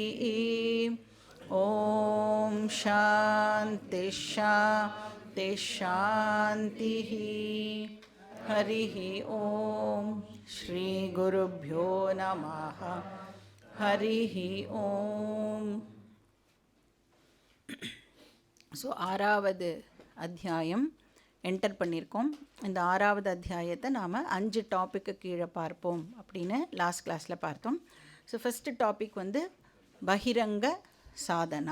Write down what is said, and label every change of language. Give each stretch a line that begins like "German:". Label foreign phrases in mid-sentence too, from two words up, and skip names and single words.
Sanskrit: ॐ शान्ति शान्ति शान्तिः। हरिः ॐ श्रीगुरुभ्यो नमः। हरिः ॐ।
Tamil: ஸோ 6வது அத்தியாயம் என்டர் பண்ணியிருக்கோம். இந்த 6வது அத்தியாயத்தை நாம் 5 டாப்பிக்கு கீழே பார்ப்போம் அப்படின்னு
English: last class
Tamil: பார்த்தோம். ஸோ
English: first topic
Tamil: பகிரங்க சாதனா.